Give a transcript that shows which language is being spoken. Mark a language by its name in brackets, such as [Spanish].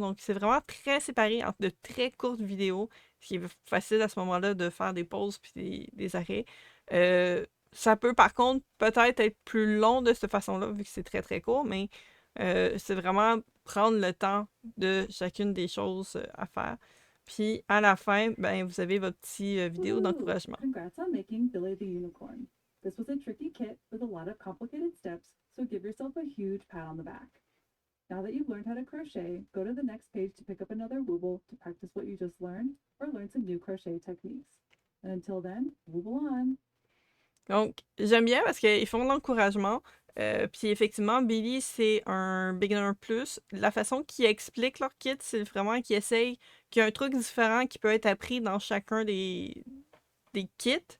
[French] Donc, c'est vraiment très séparé entre de très courtes vidéos, ce qui est facile à ce moment-là de faire des pauses puis des arrêts. Ça peut, par contre, peut-être être plus long de cette façon-là, vu que c'est très, très court, mais c'est vraiment prendre le temps de chacune des choses à faire. Puis, à la fin, ben, vous avez votre petit vidéo d'encouragement. [English] Congrats on making Billy the Unicorn. This was a tricky kit with a lot of complicated steps, so give yourself a huge pat on the back. Now that you've learned how to crochet, go to the next page to pick up another Wooble to practice what you just learned or learn some new crochet techniques. And until then, Wooble on! [French] Donc, j'aime bien parce qu'ils font de l'encouragement. Puis effectivement, Billy, c'est un beginner plus. La façon qu'ils expliquent leur kit, c'est vraiment qu'ils essayent qu'il y a un truc différent qui peut être appris dans chacun des kits.